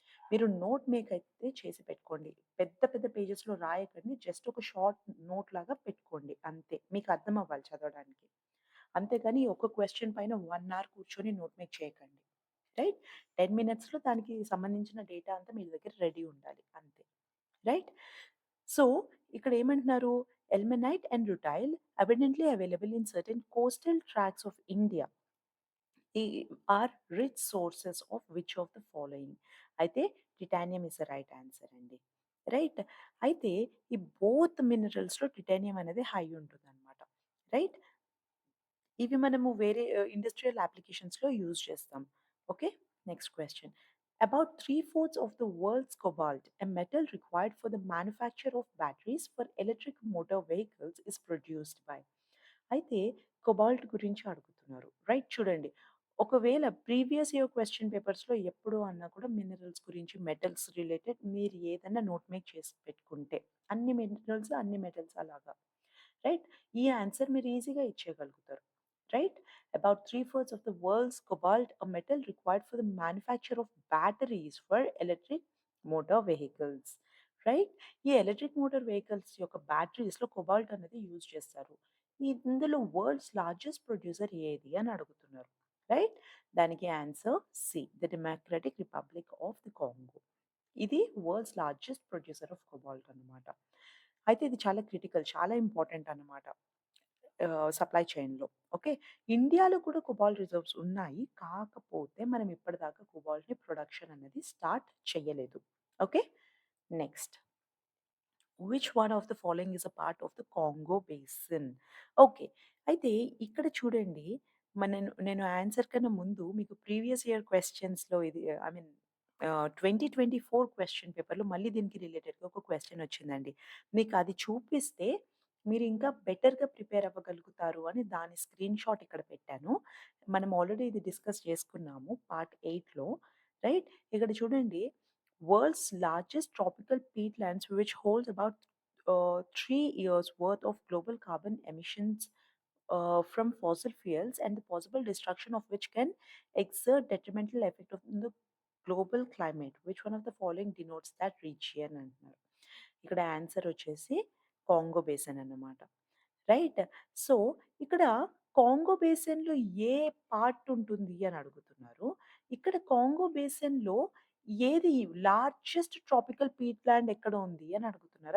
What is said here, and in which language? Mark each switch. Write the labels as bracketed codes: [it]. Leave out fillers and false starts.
[te] మీరు note make అయితే చేసి పెట్టుకోండి. పెద్ద పెద్ద పేజెస్‌లో రాయకండి. జస్ట్ ఒక షార్ట్ నోట్ లాగా పెట్టుకోండి అంతే. మీకు అర్థం అవ్వాలి చదవడానికి. అంతేగాని ఒక క్వెషన్ పైన 1 అవర్ కూర్చొని నోట్ మేక్ చేయకండి. రైట్. 10 మినిట్స్‌లో దానికి సంబంధించిన డేటా అంతా మీ దగ్గర రెడీ ఉండాలి అంతే. రైట్. సో, ఇక్కడ ఏమంటున్నారు? [en] Ilmenite and rutile abundantly available in certain coastal tracts of India. ఈ are rich sources of which of the following? అయితే titanium is the right answer అండి. Right. [te] అయితే ఈ బోత్ మినరల్స్‌లో టిటానియం అనేది హై ఉంటుందన్నమాట. రైట్. ఇవి మనము వేరే ఇండస్ట్రియల్ అప్లికేషన్స్‌లో యూజ్ చేస్తాం. Okay. Next question. [en] About 3/4 of the world's cobalt, a metal required for the manufacture of batteries for electric motor vehicles, is produced by. [te] అయితే కొబాల్ట్ గురించి అడుగుతున్నారు. రైట్ చూడండి. ఒకవేళ ప్రీవియస్ ఇయర్ క్వెషన్ పేపర్స్‌లో ఎప్పుడు అన్నా కూడా మినరల్స్ గురించి, మెటల్స్ రిలేటెడ్ మీరు ఏదన్నా నోట్ మేక్ చేసి పెట్టుకుంటే, అన్ని మినరల్స్, అన్ని మెటల్స్ అలాగా. రైట్? ఈ ఆన్సర్ మీరు ఈజీగా ఇచ్చేయగలుగుతారు. Right? [en] About 3/4 of the world's cobalt, a metal required for the manufacture of batteries for electric motor vehicles. Right? [te] ఈ ఎలక్ట్రిక్ మోటార్ వెహికల్స్ యొక్క బ్యాటరీస్‌లో కొబాల్ట్ అనేది యూజ్ చేస్తారు. ఇందులో వరల్డ్స్ లార్జెస్ట్ ప్రొడ్యూసర్ ఏది అని అడుగుతున్నారు. రైట్? [en] దానికి answer C. The democratic republic of the Congo. [te] ఇది world's largest producer of cobalt అన్నమాట. అయితే ఇది చాలా క్రిటికల్, చాలా ఇంపార్టెంట్ అన్నమాట. సప్లై చైన్‌లో. ఓకే. ఇండియాలో కూడా కొబాల్ట్ రిజర్వ్స్ ఉన్నాయి. కాకపోతే మనం ఇప్పటిదాకా కొబాల్ట్‌ని ప్రొడక్షన్ అనేది స్టార్ట్ చేయలేదు. Okay. Next. [en] Which one of the following is a part of the Congo basin? Okay. [te] అయితే ఇక్కడ చూడండి. నేను ఆన్సర్ కన్నా ముందు మీకు ప్రీవియస్ ఇయర్ క్వెషన్స్‌లో ఇది ఐ మీన్ 2024 క్వెషన్ పేపర్‌లో మళ్ళీ దీనికి రిలేటెడ్‌గా ఒక క్వెషన్ వచ్చిందండి. మీకు అది చూపిస్తే మీరు ఇంకా బెటర్‌గా ప్రిపేర్ అవ్వగలుగుతారు అని దాని స్క్రీన్‌షాట్ ఇక్కడ పెట్టాను. మనం ఆల్రెడీ ఇది డిస్కస్ చేసుకున్నాము పార్ట్ 8లో. రైట్? ఇక్కడ చూడండి. [en] World's largest tropical peatlands, which holds about 3 years worth of global carbon emissions from fossil fuels, and the possible destruction of which can exert detrimental effect on the global climate. Which one of the following denotes that region [te] అంటున్నారు. ఇక్కడ answer వచ్చేసి Congo basin అన్నమాట. Right? So, ఇక్కడ Congo బేసిన్‌లో ఏ part ఉంటుంది అని అడుగుతున్నారు. ఇక్కడ కాంగో బేసిన్‌లో ఏది లార్జెస్ట్ ట్రాపికల్ పీట్ ల్యాండ్ ఎక్కడ ఉంది అని అడుగుతున్నారు.